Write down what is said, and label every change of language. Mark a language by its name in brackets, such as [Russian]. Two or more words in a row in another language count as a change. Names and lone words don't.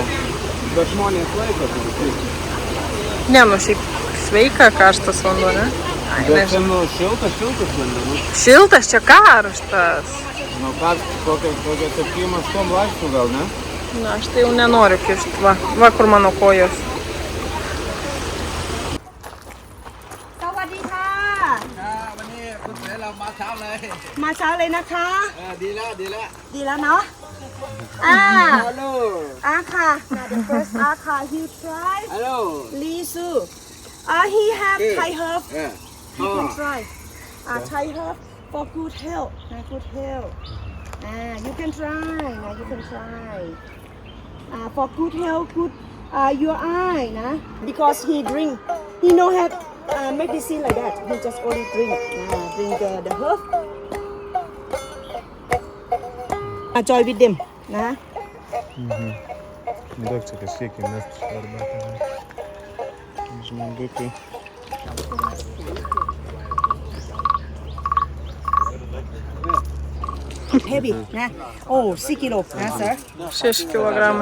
[Lithuanian] Bet žmonės laiko turbūt. Ne, nu šiaip sveika karštas vanduo, ne? Bet čia nu šiltas vandenų. Šiltas, čia karštas. Nu karštas, kokia 7-8 laipsnių gal, ne? Na, aš tai jau nenoriu kišti. Va kur mano kojos. [Thai] มาเช้าเลยนะคะ ดีแล้ว ดีแล้วเนาะค่ะ [English] now the first ค่ะ he try Hello. Lee Su he have Thai herb Yeah. you can try Thai herb for good health good health you can try you can try for good health good your eye นะ because he drink he no have medicine like that he just only drink the herb joy with them นะ [Lithuanian] Daug čia kažkiek įmest arbatą. Žmogukai. [English] heavy นะ 6 kilo นะ sir [Lithuanian] 6 kilogramai.